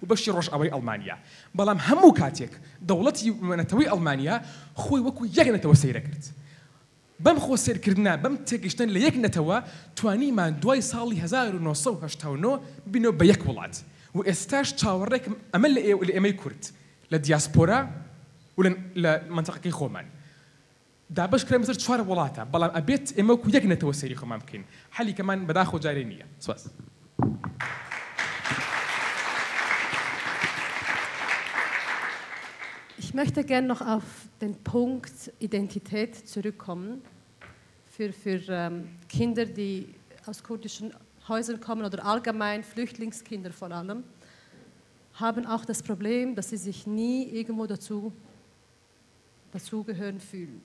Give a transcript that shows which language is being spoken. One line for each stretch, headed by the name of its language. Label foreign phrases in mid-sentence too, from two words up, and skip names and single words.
Central Kurdish: بەشی ڕۆژئاوای ئەڵمانیا بەڵام هەموو کاتێک دەوڵەتی نەتەوەی ئەڵمانیا خۆی وەکو یەک نەتەوە سەیرە کرد بەم خۆسەرکردنا بەم تێگەشتن لە یەک نەتەوە توانیمان دوای ساڵی 1989 بینەوە بە یەک وڵات و ئێستاش چاوەڕێکم ئەمە لە ئێمەی کورد لە دیاسپۆرا و لە منتەقەکەی خۆمان دابش کرا بەسەر 4 وڵاتە بەڵام ئەبێت ئێمە وەکو یەک نەتەوە سەیری خۆمان بکەین حەلیکەمان بەداخۆ جارێ نییە سواس
German: Ich möchte gerne noch auf den Punkt Identität zurückkommen. Für Kinder, die aus kurdischen Häusern kommen oder allgemein Flüchtlingskinder vor allem, haben auch das Problem, dass sie sich nie irgendwo dazugehören fühlen.